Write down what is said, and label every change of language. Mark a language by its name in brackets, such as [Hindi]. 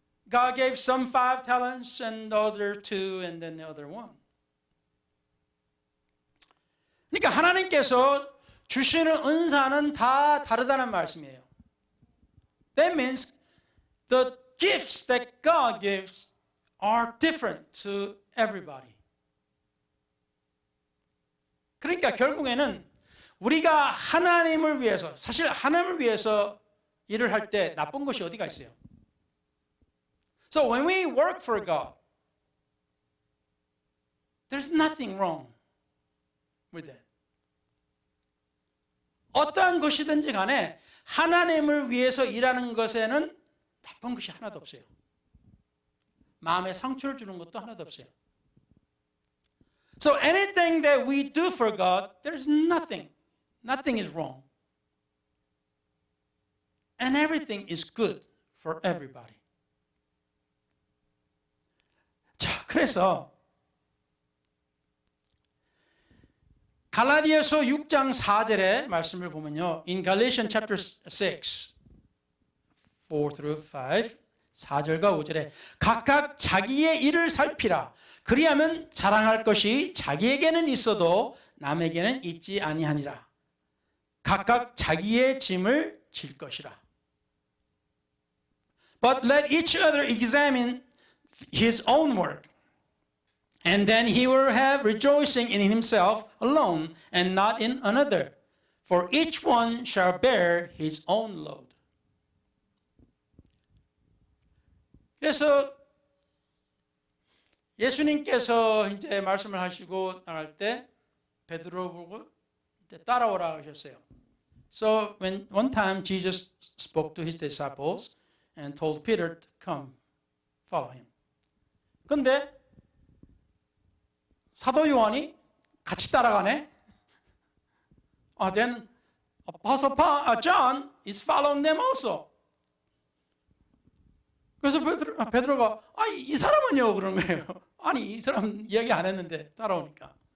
[English] God gave some 5 talents and the other 2 and then the other 1. [Korean] 그러니까 하나님께서 주시는 은사는 다 다르다는 말씀이에요. [English] That means the gifts that God gives are different to everybody. [Korean] 그러니까 결국에는 우리가 하나님을 위해서, 사실 하나님을 위해서 일을 할 때 나쁜 것이 어디가 있어요? [English] So when we work for God, there's nothing wrong with that. [Korean] 어떠한 것이든지 간에 하나님을 위해서 일하는 것에는 나쁜 것이 하나도 없어요. 마음에 상처를 주는 것도 하나도 없어요. [English] So anything that we do for God, there's nothing. Nothing is wrong. And everything is good for everybody. [Korean] 자, 그래서 갈라디아서 6장 4절의 말씀을 보면요. [English] In Galatians chapter 6, 4 through 5, [Korean] 4절과 5절에 각각 자기의 일을 살피라. 그리하면 자랑할 것이 자기에게는 있어도 남에게는 있지 아니하니라. 각각 자기의 짐을 질 것이라. [English] But let each other examine his own work, and then he will have rejoicing in himself alone and not in another. For each one shall bear his own load. [Korean] 그래서 예수님께서 이제 말씀을 하시고 나갈 때 베드로 보고 이제 따라오라 하셨어요. [English] So when one time Jesus spoke to his disciples and told Peter to come, follow him. [Korean] 근데 사도 요한이 같이 따라가네. [English] Then Apostle John is following them also. [Korean] 그래서 베드로가 이 사람은요 그런 거예요. 아니 이 사람 이야기 안 했는데 따라오니까.